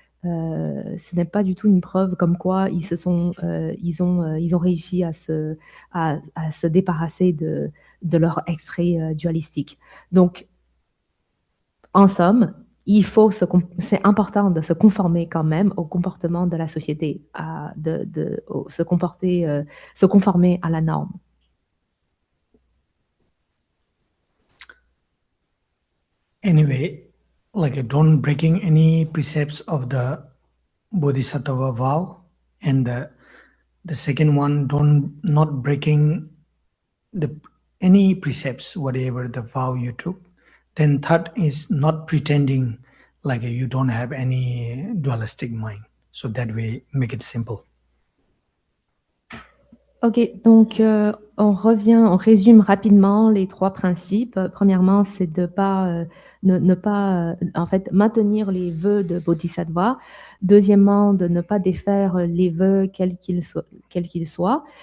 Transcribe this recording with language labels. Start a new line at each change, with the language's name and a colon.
French: Ce n'est pas du tout une preuve comme quoi ils ont réussi à se débarrasser de leur esprit dualistique. Donc, en somme, c'est important de se conformer quand même au comportement de la société, se conformer à la norme.
English: Anyway, like don't breaking any precepts of the Bodhisattva vow, and the second one, don't not breaking any precepts, whatever the vow you took. Then third is not pretending like you don't have any dualistic mind. So that way, make it simple.
French: Ok, donc on résume rapidement les trois principes. Premièrement, c'est de ne pas en fait maintenir les vœux de Bodhisattva. Deuxièmement, de ne pas défaire les vœux quels qu'ils soient.